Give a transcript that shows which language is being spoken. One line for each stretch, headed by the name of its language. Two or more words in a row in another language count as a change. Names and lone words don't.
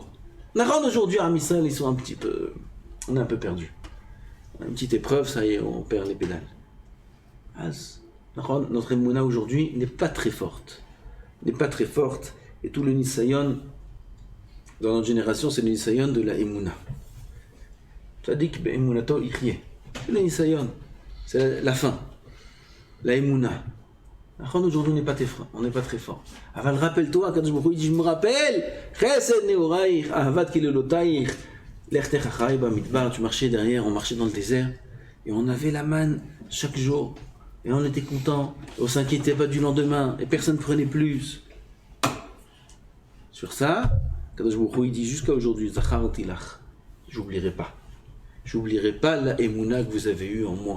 French: Aujourd'hui, Am Israël, ils sont un petit peu. On est un peu perdus. On a une petite épreuve, ça y est, on perd les pédales. Notre Emouna aujourd'hui n'est pas très forte. Et tout le Nisayon, dans notre génération, c'est le Nisayon de la Emouna.
Hebrew: צדיק באמונתו יחיה.
French: C'est le Nisayon. C'est la fin. La Emouna. Aujourd'hui, on n'est pas très fort. Aval, rappelle-toi, Kadosh Baruch Hu dit, je me rappelle,
Hebrew: חסד נעוריך, אהבת כלולתיך, לכתך אחרי במדבר.
French: Tu marchais derrière, on marchait dans le désert, et on avait la manne chaque jour. Et on était content, on ne s'inquiétait pas du lendemain, et personne ne prenait plus. Sur ça, Kadosh Baruch Hu il dit jusqu'à aujourd'hui,
Hebrew: זכרתי לך,
French: j'oublierai pas la émouna que vous avez eue en moi.